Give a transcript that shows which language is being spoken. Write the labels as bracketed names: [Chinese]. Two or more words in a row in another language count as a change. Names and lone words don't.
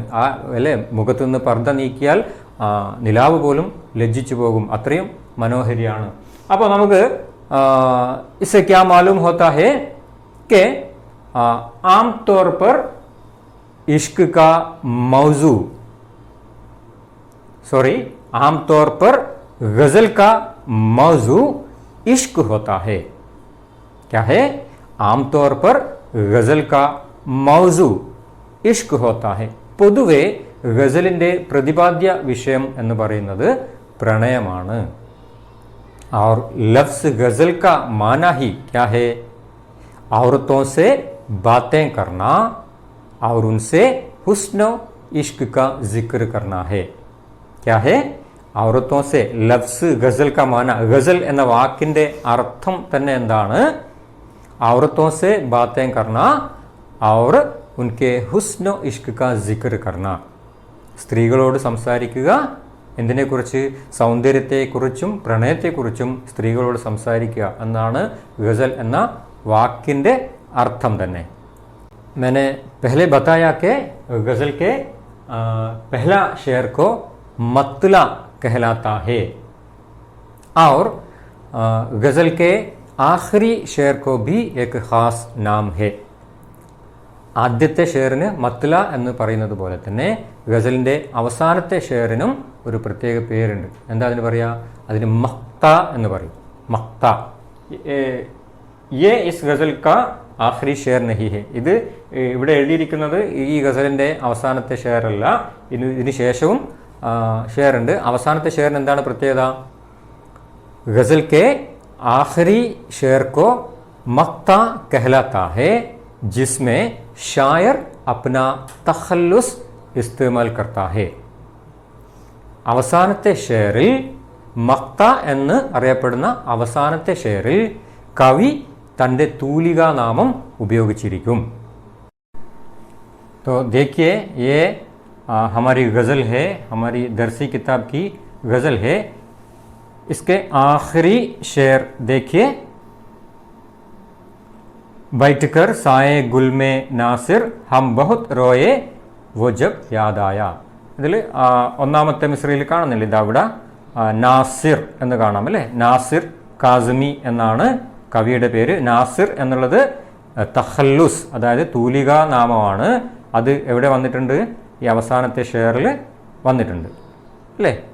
[Malayalam] അല്ലേ, മുഖത്തു നിന്ന് പർദ നീക്കിയാൽ നിലാവ് പോലും ലജ്ജിച്ചു പോകും, അത്രയും മനോഹരിയാണ്. അപ്പോൾ നമുക്ക് [Hindi] इससे क्या मालूम होता है कि आम तौर पर इश्क़ का मौज़ू, आम तौर पर गजल का मौजू इश्क होता है. क्या है? आम तौर पर गजल का मौजू इश्क होता है. [Malayalam] പൊതുവെ ഗസലിൻ്റെ പ്രതിപാദ്യ വിഷയം എന്ന് പറയുന്നത് പ്രണയമാണ്. [Hindi] और लफ्ज़ गजल का माना ही क्या है? औरतों से बातें करना और उनसे हुस्न इश्क का जिक्र करना है. क्या है? औरतों से लफ़्ज़ ग़ज़ल का माना, [Malayalam] ഗസൽ എന്ന വാക്കിൻ്റെ അർത്ഥം തന്നെ എന്താണ്? [Hindi] औरतों से बातें करना और उनके हुस्न-ओ-इश्क़ का ज़िक्र करना. [Malayalam] സ്ത്രീകളോട് സംസാരിക്കുക. എന്തിനെക്കുറിച്ച്? സൗന്ദര്യത്തെക്കുറിച്ചും പ്രണയത്തെക്കുറിച്ചും സ്ത്രീകളോട് സംസാരിക്കുക എന്നാണ് ഗസൽ എന്ന വാക്കിൻ്റെ അർത്ഥം തന്നെ. [Hindi] मैंने पहले बताया कि गज़ल के पहला शेर को मतला कहलाता है और गज़ल के आखिरी शेर को भी एक ख़ास नाम है. [Malayalam] ആദ്യത്തെ ഷെയറിന് മത്ല എന്ന് പറയുന്നത് പോലെ തന്നെ ഗസലിൻ്റെ അവസാനത്തെ ഷെയറിനും ഒരു പ്രത്യേക പേരുണ്ട്. എന്താ അതിന് പറയുക? അതിന് മഖ്ത എന്ന് പറയും. മഖ്ത. [Hindi] ये इस ग़ज़ल का आख़िरी शेर नहीं है. [Malayalam] ഇത് ഇവിടെ എഴുതിയിരിക്കുന്നത് ഈ ഗസലിൻ്റെ അവസാനത്തെ ഷെയർ അല്ല, ഇതിന് ശേഷവും ഷെയർ ഉണ്ട്. അവസാനത്തെ ഷെയറിന് എന്താണ് പ്രത്യേകത? [Hindi] ग़ज़ल के आख़िरी शेर को मक़्ता कहलाता है जिसमें शायर अपना तखल्लुस इस्तेमाल करता है. [Malayalam] അവസാനത്തെ ഷെയറിൽ, മഖ്ത എന്ന് അറിയപ്പെടുന്ന അവസാനത്തെ ഷെയറിൽ കവി തൻ്റെ തൂലികാ നാമം ഉപയോഗിച്ചിരിക്കും. [Hindi] तो देखिए ये हमारी गज़ल है, हमारी दरसी किताब की गज़ल है. इसके आखिरी शेर देखिए. बैठकर साए गुल में नासिर हम बहुत रोए वो जब याद आया. [Malayalam] ഇതിൽ ഒന്നാമത്തെ മിസ്രയിൽ കാണുന്നില്ല, ഇതാ ഇവിടെ നാസിർ എന്ന് കാണാം അല്ലേ. നാസിർ കാസിമി എന്നാണ് കവിയുടെ പേര്. നാസിർ എന്നുള്ളത് തഖല്ലുസ്, അതായത് തൂലികാ നാമമാണ്. അത് എവിടെ വന്നിട്ടുണ്ട്? ഈ അവസാനത്തെ ഷെയറിൽ വന്നിട്ടുണ്ട് അല്ലേ.